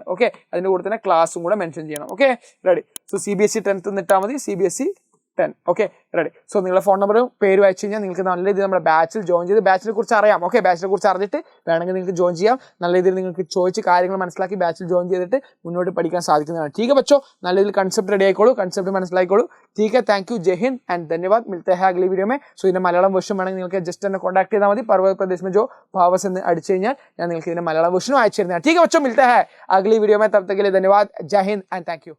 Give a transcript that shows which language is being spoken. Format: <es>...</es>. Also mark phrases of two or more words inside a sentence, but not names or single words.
<ml>ഓക്കെ, അതിൻ്റെ കൂടെ തന്നെ ക്ലാസ്സും കൂടെ മെൻഷൻ ചെയ്യണം. ഓക്കെ, റെഡി. സോ CBSE 10th ഇട്ടാൽ മതി, CBSE 10. ഓക്കെ, റെഡി. സോ നിങ്ങളുടെ ഫോൺ നമ്പറും പേരും അയച്ചു കഴിഞ്ഞാൽ നിങ്ങൾക്ക് നല്ല രീതിയിൽ നമ്മുടെ ബാച്ചിൽ ജോയിൻ ചെയ്ത് ബാച്ചിനെ കുറിച്ച് അറിയാം. ഓക്കെ, ബാച്ചിനെ കുറിച്ച് അറിഞ്ഞിട്ട് വേണമെങ്കിൽ നിങ്ങൾക്ക് ജോയിൻ ചെയ്യാം. നല്ല രീതിയിൽ നിങ്ങൾക്ക് ചോദിച്ച് കാര്യങ്ങൾ മനസ്സിലാക്കി ബാച്ചിൽ ജോയിൻ ചെയ്തിട്ട് മുന്നോട്ട് പഠിക്കാൻ സാധിക്കുന്നതാണ്.</ml> <hi>ठीक है बच्चों,</hi> <ml>നല്ല രീതിയിൽ കൺസെപ്റ്റ് റെഡി ആയിക്കോളൂ, കൺസെപ്റ്റ് മനസ്സിലായിക്കോളൂ.</ml> <hi>ठीक है,</hi> <en>thank you,</en> <hi>जय हिंद</hi> <en>ആൻഡ് ധന്യവാദ്.</en> <hi>मिलते हैं अगली वीडियो में.</hi> <ml>സോ ഇതിന്റെ മലയാളം വേർഷൻ വേണമെങ്കിൽ നിങ്ങൾക്ക് ജസ്റ്റ് എന്നെ കോൺടാക്ട് ചെയ്താൽ മതി.</ml> <hi>पर्वत प्रदेश में जो पावर्स</hi> <ml>എന്ന് അടിച്ചു കഴിഞ്ഞാൽ ഞാൻ നിങ്ങൾക്ക് ഇതിന്റെ മലയാളം വേർഷനും അയച്ചു തരുന്നതാണ്.</ml> <hi>ठीक है बच्चों, मिलते हैं अगली वीडियो में. तब तक के लिए धन्यवाद, जय हिंद</hi> <en>and thank you.</en>